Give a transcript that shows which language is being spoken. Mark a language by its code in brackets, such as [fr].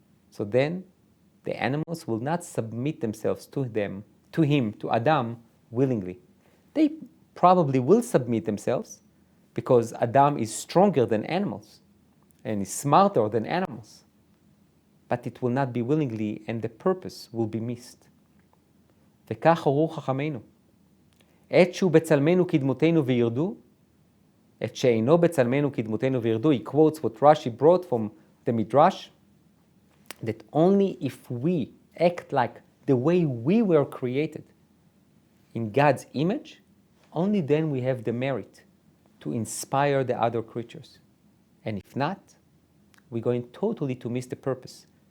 [en] So then, the animals will not submit themselves to him, to Adam, willingly. They probably will submit themselves because Adam is stronger than animals and is smarter than animals. But it will not be willingly, and the purpose will be missed. [he] וכך הורו חכמינו. עת שהוא בצלמנו כדמותנו וירדו, עת שאינו בצלמנו כדמותנו וירדו. [en] He quotes what Rashi brought from the Midrash, that only if we act like the way we were created in God's image, only then we have the merit to inspire the other creatures. And if not, we're going totally to miss the purpose.